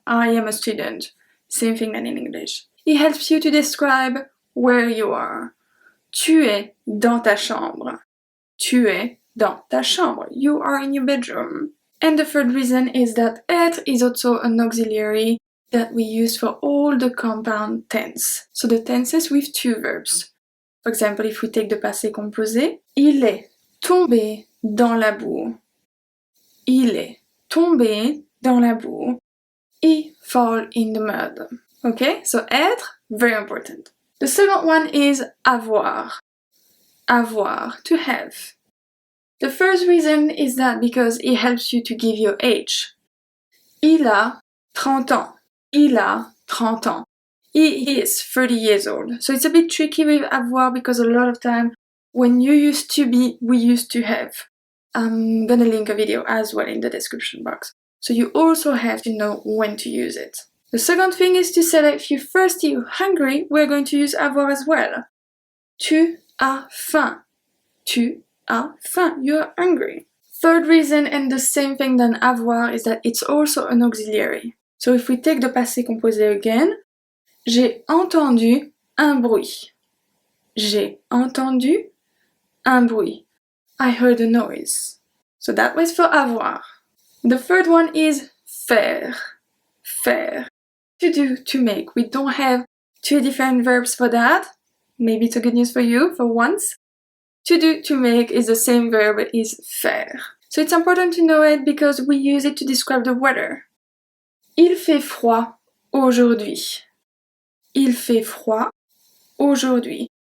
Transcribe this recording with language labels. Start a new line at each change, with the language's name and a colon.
English: I am a student. Same thing than in English. It helps you to describe where you are.
French: Tu es dans ta chambre. Tu es dans ta chambre.
English: You are in your bedroom. And the third reason is that être is also an auxiliary that we use for all the compound tense. So the tenses with two verbs. For example, if we take the passé composé,
French: il est tombé dans la boue. Il est tombé dans la boue.
English: Il fall in the mud. Okay, so être, very important. The second one is avoir. Avoir, to have. The first reason is that because it helps you to give your age.
French: Il a 30 ans. Il a 30 ans.
English: He is 30 years old. So it's a bit tricky with avoir because a lot of time when you used to be, we used to have. I'm gonna link a video as well in the description box. So you also have to know when to use it. The second thing is to say that if you're thirsty or hungry, we're going to use avoir as well.
French: Tu as faim. Tu as faim.
English: You're hungry. Third reason, and the same thing than avoir, is that it's also an auxiliary. So if we take the passé composé again,
French: j'ai entendu un bruit. J'ai entendu un bruit.
English: I heard a noise. So that was for avoir. The third one is faire. Faire. To do, to make. We don't have two different verbs for that. Maybe it's a good news for you, for once. To do, to make is the same verb as faire. So it's important to know it because we use it to describe the weather.
French: Il fait froid aujourd'hui. Il fait froid aujourd'hui.